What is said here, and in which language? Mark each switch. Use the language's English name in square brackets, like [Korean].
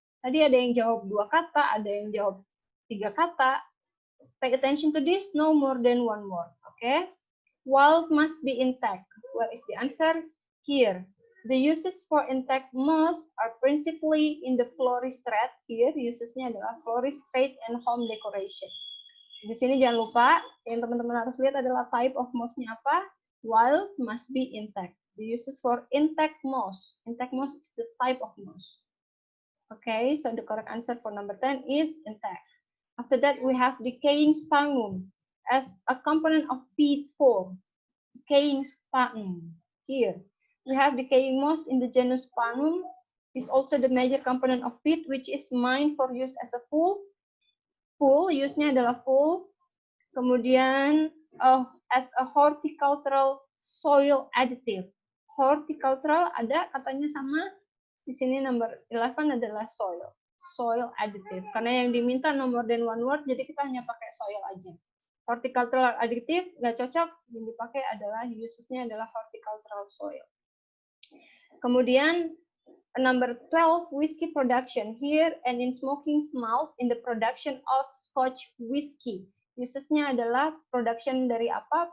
[Indonesian] Tadi ada yang jawab 2 kata, ada yang jawab 3 kata. [English] Pay attention to this, no more than one word. Okay? Wild must be intact. Where is the answer? Here. The uses for intact moss are principally in the florist trade. Here, [Indonesian] usesnya adalah [English] florist trade and home decoration. Di sini jangan lupa, yang teman-teman harus lihat adalah type of moss-nya apa. Wild must be intact. The uses for intact moss. Intact moss is the type of moss. Okay, so the correct answer for number 10 is intact. After that, we have decaying sphagnum as a component of peat form. Decaying sphagnum. Here, we have decaying moss in the genus Sphagnum. Is also the major component of peat, which is mined for use as a fuel. [Indonesian] Fuel, use-nya adalah fuel. [English] Kemudian, as a horticultural soil additive. [Indonesian] Horticultural ada katanya sama. Di sini number 11 adalah soil additive. Karena yang diminta [English] no more than one word, [Indonesian] jadi kita hanya pakai soil aja. Horticultural additive nggak cocok, yang dipakai adalah usesnya adalah horticultural soil. [English] Kemudian number 12, whiskey production. Here and in smoking malt in the production of Scotch whiskey. [Indonesian] Usesnya adalah production dari apa?